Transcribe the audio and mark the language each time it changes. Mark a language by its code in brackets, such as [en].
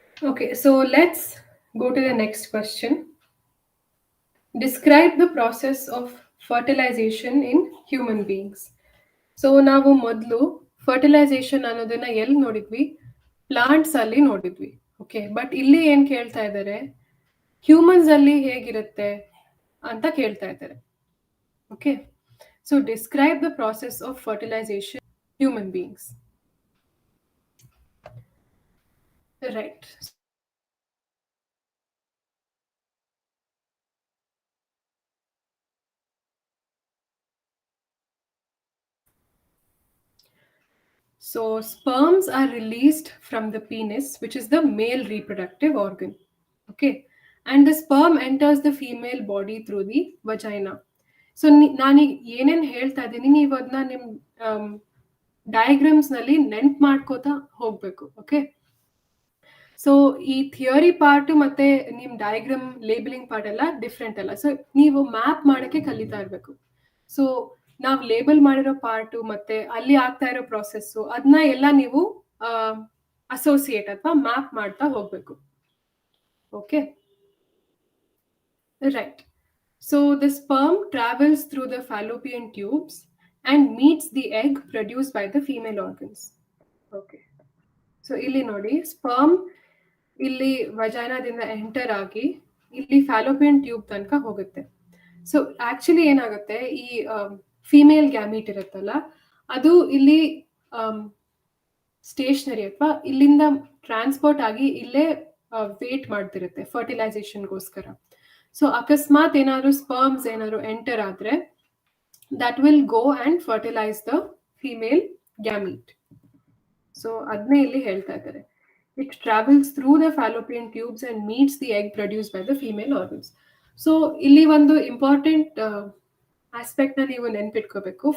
[en] Okay, so let's go to the next question. Describe the process of fertilization in human beings. [kn] So ನಾವು ಮೊದಲು fertilisation ಅನ್ನೋದನ್ನ ಎಲ್ಲಿ ನೋಡಿದ್ವಿ? Plants ಅಲ್ಲಿ ನೋಡಿದ್ವಿ. ಓಕೆ, ಬಟ್ ಇಲ್ಲಿ ಏನ್ ಕೇಳ್ತಾ ಇದ್ದಾರೆ, ಹ್ಯೂಮನ್ಸ್ ಅಲ್ಲಿ ಹೇಗಿರುತ್ತೆ ಅಂತ ಕೇಳ್ತಾ ಇದ್ದಾರೆ. [en] Okay, so describe the process of fertilization human beings. Right. So, sperms are released from the penis, which is the male reproductive organ. Okay. And the sperm enters the female body through the vagina. [kn] So ನಾನೀಗ ಏನೇನು ಹೇಳ್ತಾ ಇದ್ದೀನಿ ನೀವು ಅದನ್ನ ನಿಮ್ಮ ಡಯಾಗ್ರಾಮ್ಸ್ನಲ್ಲಿ ನೆನ್ಪು ಮಾಡ್ಕೋತಾ ಹೋಗ್ಬೇಕು. ಓಕೆ, ಸೊ ಈ ಥಿಯರಿ ಪಾರ್ಟ್ ಮತ್ತೆ ನಿಮ್ಮ ಡಯಾಗ್ರಾಮ್ ಲೇಬಲಿಂಗ್ ಪಾರ್ಟ್ ಎಲ್ಲ ಡಿಫ್ರೆಂಟ್ ಅಲ್ಲ. ಸೊ ನೀವು ಮ್ಯಾಪ್ ಮಾಡೋಕ್ಕೆ ಕಲಿತಾ ಇರಬೇಕು. ಸೊ ನಾವು ಲೇಬಲ್ ಮಾಡಿರೋ ಪಾರ್ಟು ಮತ್ತೆ ಅಲ್ಲಿ ಆಗ್ತಾ ಇರೋ ಪ್ರಾಸೆಸ್ಸು ಅದನ್ನ ಎಲ್ಲ ನೀವು ಅಸೋಸಿಯೇಟ್ ಅಥವಾ ಮ್ಯಾಪ್ ಮಾಡ್ತಾ ಹೋಗ್ಬೇಕು. [en] Okay, right. So the sperm travels through the fallopian tubes and meets the egg produced by the female organs. Okay. [kn] So ಇಲ್ಲಿ ನೋಡಿ, ಸ್ಪರ್ಮ್ ಇಲ್ಲಿ ವಜೈನಾದಿಂದ ಎಂಟರ್ ಆಗಿ ಇಲ್ಲಿ ಫ್ಯಾಲೋಪಿಯನ್ ಟ್ಯೂಬ್ ತನಕ ಹೋಗುತ್ತೆ. ಸೊ ಆಕ್ಚುಲಿ ಏನಾಗುತ್ತೆ, ಈ ಫಿಮೇಲ್ ಗ್ಯಾಮೀಟ್ ಇರುತ್ತಲ್ಲ ಅದು ಇಲ್ಲಿ ಸ್ಟೇಷನರಿ ಅಥವಾ ಇಲ್ಲಿಂದ ಟ್ರಾನ್ಸ್ಪೋರ್ಟ್ ಆಗಿ ಇಲ್ಲೇ ವೇಟ್ ಮಾಡ್ತಿರುತ್ತೆ ಫರ್ಟಿಲೈಸೇಷನ್ಗೋಸ್ಕರ. ಸೊ ಅಕಸ್ಮಾತ್ ಏನಾದ್ರು ಸ್ಪರ್ಮ್ಸ್ ಏನಾದ್ರು ಎಂಟರ್ ಆದ್ರೆ [en] that will go and fertilize the female gamete. [kn] So ಅದನ್ನೇ ಇಲ್ಲಿ ಹೇಳ್ತಾ ಇದ್ದಾರೆ. [en] It travels through the fallopian tubes and meets the egg produced by the female organs. [kn] So ಇಲ್ಲಿ ಒಂದು ಇಂಪಾರ್ಟೆಂಟ್ ಆಸ್ಪೆಕ್ಟ್ ನ ನೀವು ನೆನ್ಪಿಟ್ಕೋಬೇಕು.